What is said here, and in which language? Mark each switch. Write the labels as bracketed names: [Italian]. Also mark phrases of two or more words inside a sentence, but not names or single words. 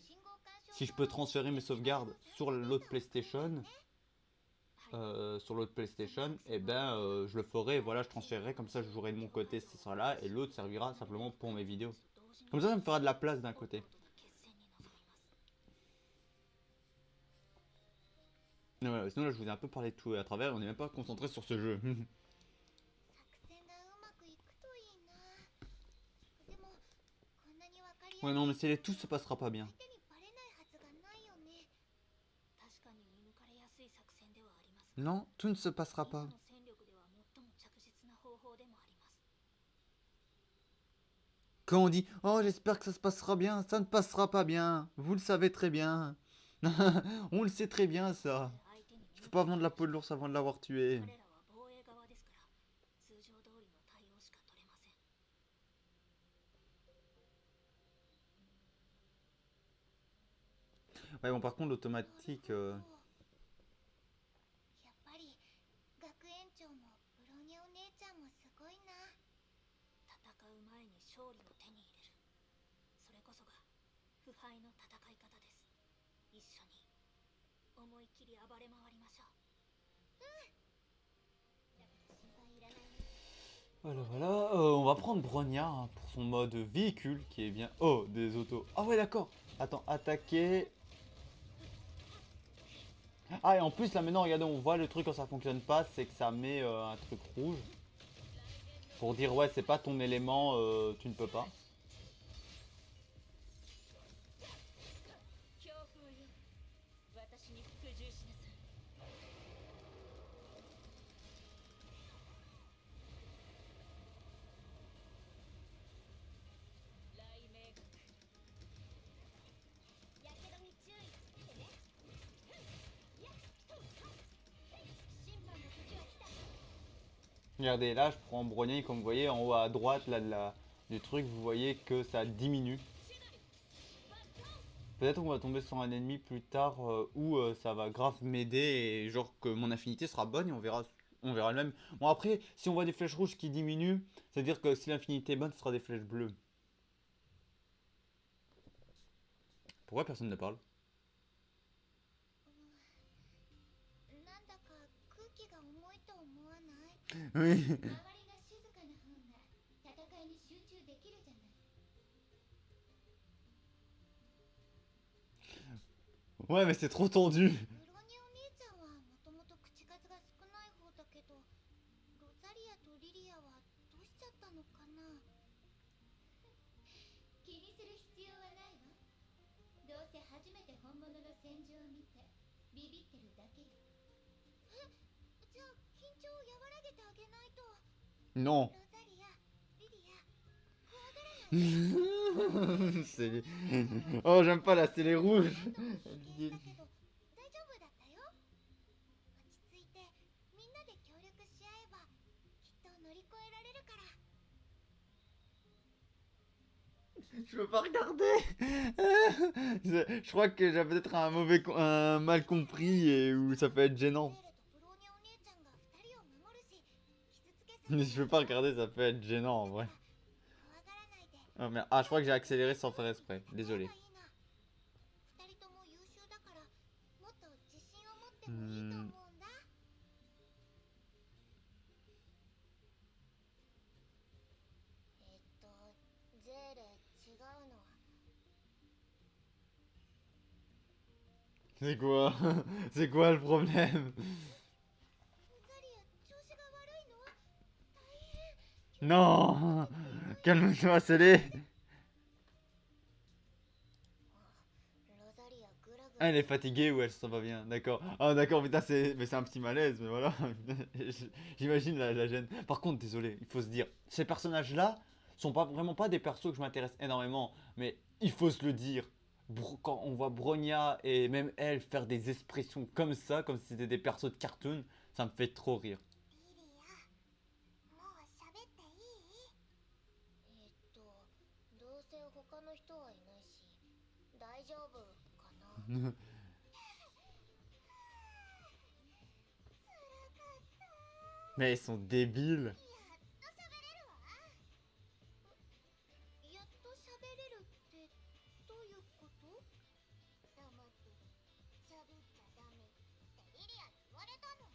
[French] Si je peux transférer mes sauvegardes sur l'autre PlayStation, et ben je le ferai, voilà, je transférerai, comme ça je jouerai de mon côté ce sera là et l'autre servira simplement pour mes vidéos. Comme ça me fera de la place d'un côté. Mais voilà, sinon là je vous ai un peu parlé de tout à travers, on n'est même pas concentré sur ce jeu. [Japanese] 作戦がうまくいくといいな。でもこんなにわかりやすい [French] Ouais non mais c'est tout se passera pas bien. [Japanese] 相手にバレないはずがないよね。確かに見抜かれやすい作戦ではあります。 [French] Non, tout ne se passera [Japanese] 今 [French] pas. [Japanese] の戦力では最も着実な方法でもあります。 [French] Quand on dit oh j'espère que ça se passera bien, ça ne passera pas bien. Vous le savez très bien. On le sait très bien ça. [Japanese] 相手に [French] Il faut pas vendre la peau de l'ours avant de l'avoir tué. [Japanese] 彼らは防衛側ですから通常通りの対応しか取れません。 [French] Ouais bon par contre l'automatique... [Japanese] やっぱり学園長もブローニャお姉ちゃんもすごいな。戦う前に勝利を手に入れる。それこそが腐敗の戦い方です。一緒に思い切り暴れ回りましょう。心配いらないね。 [French] Voilà voilà, on va prendre Bronya hein, pour son mode véhicule qui est bien... Oh des autos. Ah ouais d'accord. Attends, attaquer... Ah et en plus là maintenant regardez on voit le truc quand ça fonctionne pas c'est que ça met un truc rouge. Pour dire ouais c'est pas ton élément, tu ne peux pas. [Japanese] 強風よ、私に服従しなさい。雷鳴学やけどに注意してね。審判の時は来た。 [French] Regardez là je prends Bronya comme vous voyez en haut à droite là, du truc vous voyez que ça diminue. Peut-être qu'on va tomber sur un ennemi plus tard où ça va grave m'aider et genre que mon affinité sera bonne et on verra le même. Bon après si on voit des flèches rouges qui diminuent, c'est à dire que si l'infinité est bonne ce sera des flèches bleues. Pourquoi personne ne parle? [Japanese] なんだか空気が重いと思わない？ [French] Oui. [Japanese] 周りが静かな方が戦いに集中できるじゃない。 [French] Ouais mais c'est trop tendu. [Japanese] ブロニャお姉ちゃんはもともと口数が少ない方だけど、ロザリアとリリアはどうしちゃったのかな。気にする必要はないわ。どうせ初めて本物の戦場を見てビビってるだけよ。え、じゃあ緊張を和らげてあげないと。 [French] Non. [Japanese] ロザリア、リリア、怖がらないで。 [French] C'est les... Oh j'aime pas là, c'est les rouges. [Japanese] 危険だけど大丈夫だったよ。落ち着いてみんなで協力し合えばきっと乗り越えられるから。 [French] Je peux pas regarder. Je crois que j'ai peut-être un mal compris et où ça peut être gênant. [Japanese] ベレとブローニャお姉ちゃんが2人を守るし、傷つけさせ [French] Mais je peux pas regarder, ça peut être gênant en vrai. [Japanese] 怖がらないで。 [French] Oh, merde. Ah je crois que j'ai accéléré sans faire exprès, désolé. [Japanese] 2人とも優秀だからもっと自信を持っててもいいと思うんだ。ゼーレ違うの。 [French] C'est quoi? C'est quoi le problème? [Japanese] ロザリア調子が悪いの？大変。 [French] Non! Calme-toi, Célé! [Japanese] ロザリアグラグラ。 [French] Ah, elle est fatiguée ou elle se sent pas bien, d'accord. Ah, d'accord, putain, mais c'est un petit malaise, mais voilà. J'imagine la gêne. Par contre, désolé, il faut se dire, ces personnages-là sont pas vraiment pas des persos que je m'intéresse énormément, mais il faut se le dire. Quand on voit Bronya et même elle faire des expressions comme ça, comme si c'était des persos de cartoon, ça me fait trop rire. [Japanese] リリア、もう喋っていい？どうせ他の人はいないし、大丈夫かな。 [French] Mais ils sont débiles. [Japanese] やっと喋れるってどういうこと？黙って喋っちゃダメってリリアに言われたの。